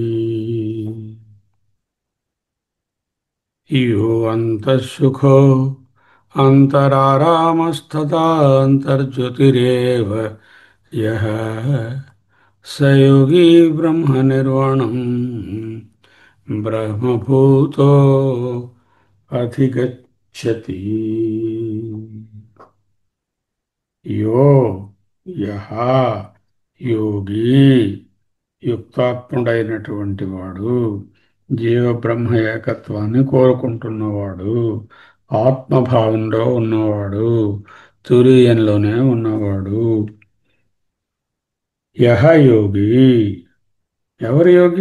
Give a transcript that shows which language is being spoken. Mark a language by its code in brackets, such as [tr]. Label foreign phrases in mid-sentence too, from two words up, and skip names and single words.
[sa] यो अन्तः सुखो अन्तरारामस्तदान्तर्ज्योतिरेव यः स योगी ब्रह्मनिर्वाणम् ब्रह्मभूतो अधिगच्छति. यो యహ యోగి, [te] యుక్తాత్ముడైనటువంటి వాడు, జీవబ్రహ్మ ఏకత్వాన్ని కోరుకుంటున్నవాడు, ఆత్మభావంలో ఉన్నవాడు, తురీయంలోనే ఉన్నవాడు. [sa] యహ యోగి, [te] ఎవరు యోగి?